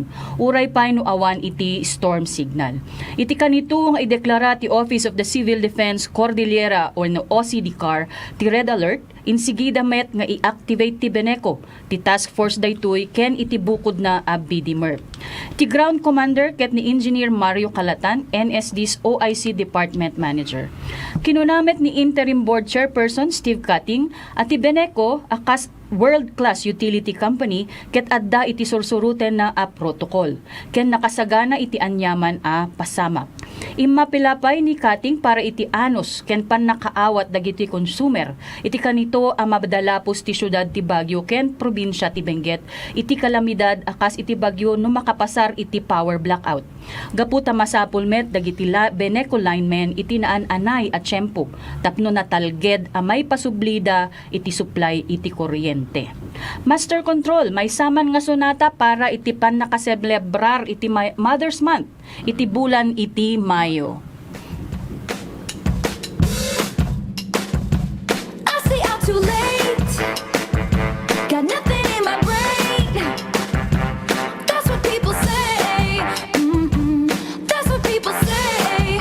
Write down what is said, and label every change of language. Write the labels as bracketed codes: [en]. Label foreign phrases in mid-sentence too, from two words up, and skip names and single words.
[ilo] Uray pay no awan iti [en] storm signal. [ilo] Iti kanito nga ideklara ti Office of the Civil Defense Cordillera or no OCDCAR ti [en] red alert [ilo] insigida met nga i-activate ti Beneco ti [en] task force [ilo] daytoy ken iti bukod na a BDMERP. Ti [en] ground commander [ilo] ket ni Engineer Mario Calatan, NSD's [en] OIC Department Manager. [ilo] Kinunamet ni [en] Interim Board Chairperson [ilo] Steve Cutting at ti Beneco akas [en] world-class utility company [ilo] ket adda iti sursuruten na a protocol ken nakasagana iti anyaman a pasamak. Immapilapay ni Cutting para iti anos ken pannakaawat dagiti consumer iti kanito a mabdalapos ti syudad ti Baguio ken probinsya ti Benguet iti kalamidad akas iti Baguio no makapasar iti [en] power blackout. [ilo] Gaputa masapul met dagiti Beneco linemen iti naan-anay at tiyempo tapno natalged a may pasublida iti supply iti kuryente. [en] Master Control, [ilo] may saman nga sonata para iti pan nakaselebrar iti Mother's Month iti bulan iti Mayo. [en] I stay out too late. Got nothing in my brain. That's what people say. That's what people say.